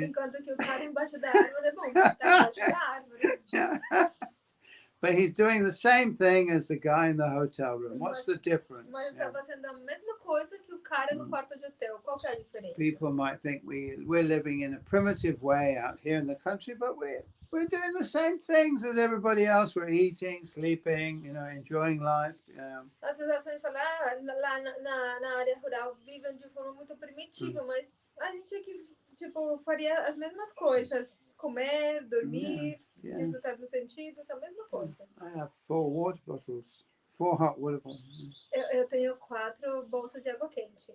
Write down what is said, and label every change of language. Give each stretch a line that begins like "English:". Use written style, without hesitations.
Portuguese: Enquanto que o cara embaixo da árvore, bom, está embaixo da árvore.
English: Yeah. But he's doing the same thing as the guy in the hotel room. What's the difference?
Portuguese: Mas
English: Yeah.
Portuguese: está fazendo a mesma coisa que o cara no quarto de hotel. Qual que é a diferença?
English: People might think we're living in a primitive way out here in the country, but we're doing the same things as everybody else. We're eating, sleeping, enjoying life.
Portuguese: As pessoas podem falar, lá na área rural vivem de forma muito primitiva, mas a gente aqui, faria as mesmas coisas. Comer, dormir,
English: Yeah.
Portuguese: desfrutar dos sentidos, a mesma coisa.
English: I have 4 water bottles, 4 hot water bottles.
Portuguese: Eu tenho 4 bolsas de água quente.